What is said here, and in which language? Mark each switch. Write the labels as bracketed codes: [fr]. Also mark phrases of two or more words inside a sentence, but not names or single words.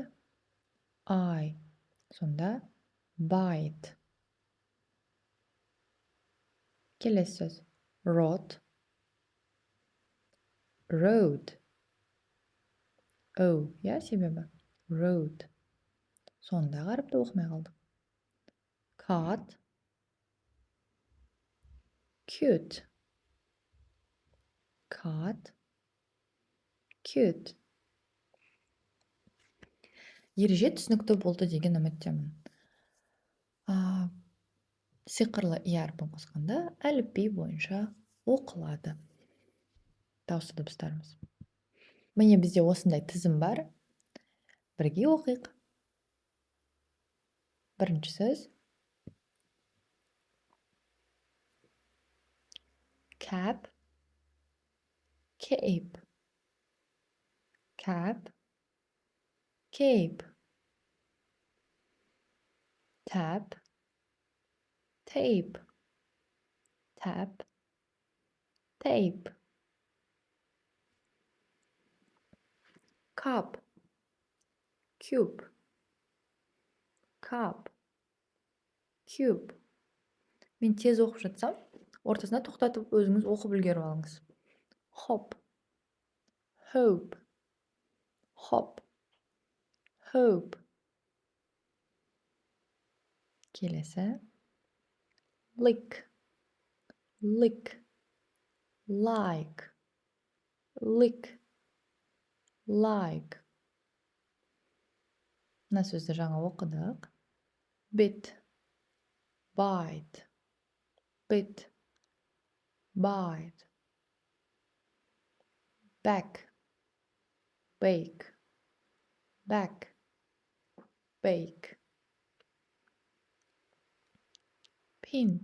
[en] I. Сонда bite. [kk] Келесі сөз. Rot. Road. O, иә, себебі? [en] Road. [kk] Сондағы әріпті оқымай қалдық. [en] Cut. Cute. Cut. Cute. [kk] Ереже түсінікті болды деген үміттемін. Сиқырлы и әріпін қосқанда әліпби бойынша оқылады. Дауысты дыбыстарымыз. Міне бізде осындай тізім бар. Бірге оқиық. Бірінші сөз. [en] Cap. Cape. Cap. Cape. Tap. Tape. Tap. Tape. Cup. Cube. Cup. Cube. [kk] Мен тез оқып жатсам, ортасына тоқтатып өзіңіз оқып үлгеріп алыңыз. [en] Hop. Hope. Hop. Hope. Келесі. Lick. Lick. Like. Lick. Like. [kk] Мына сөзді жаңа оқыдық. [en] Bit. Bite. Bit. Bite. Back. Bake. Back. Bake. Pin.